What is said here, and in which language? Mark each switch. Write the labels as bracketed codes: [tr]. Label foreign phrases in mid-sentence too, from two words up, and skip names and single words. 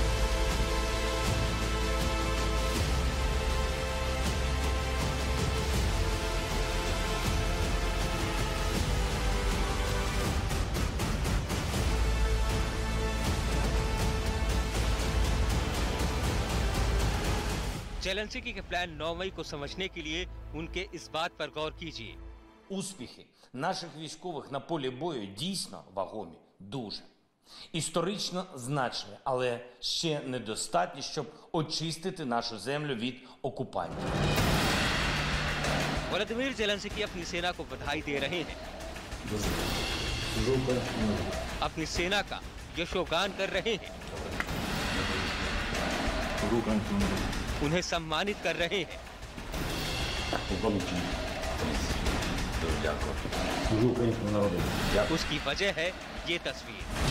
[hi] ज़ेलेंस्की के प्लान 9 मई को समझने के लिए उनके इस बात पर गौर कीजिए। [uk] Успіхи наших військових на полі бою дійсно вагомі, дуже. Історично значні, але ще недостатні, щоб очистити нашу землю від окупантів. [hi] व्लादिमीर ज़ेलेंस्की अपनी सेना को बधाई दे रहे हैं, अपनी सेना का यशोगान कर रहे हैं, उन्हें सम्मानित कर रहे हैं। उसकी वजह है ये तस्वीर।